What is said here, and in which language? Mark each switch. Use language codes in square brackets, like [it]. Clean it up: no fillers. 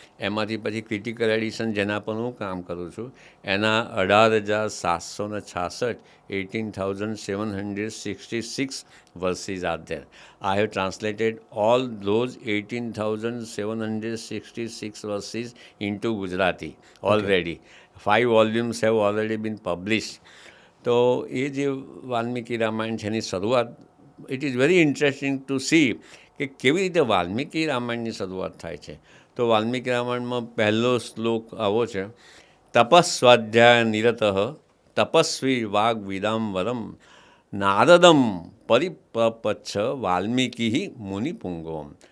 [gu] એમાંથી પછી critical addition જેના પર હું કામ કરું છું, એના 18,766 [en] 18,766 verses are there. I have translated all those 18,766 verses into Gujarati already. 5 volumes have already been published. [gu] તો એ જે વાલ્મીકી રામાયણ છે એની શરૂઆત, [en] it is very interesting to see [gu] કે કેવી રીતે વાલ્મીકી રામાયણની શરૂઆત થાય છે. તો વાલ્મીકી રામાયણમાં પહેલો શ્લોક આવો છે: [sa] તપસ્વાધ્યાય નિરતઃ તપસ્વી વાગ વિદાંબરમ નારદમ પરિપપચ્છ વાલ્મીકી મુનિપુંગવમ.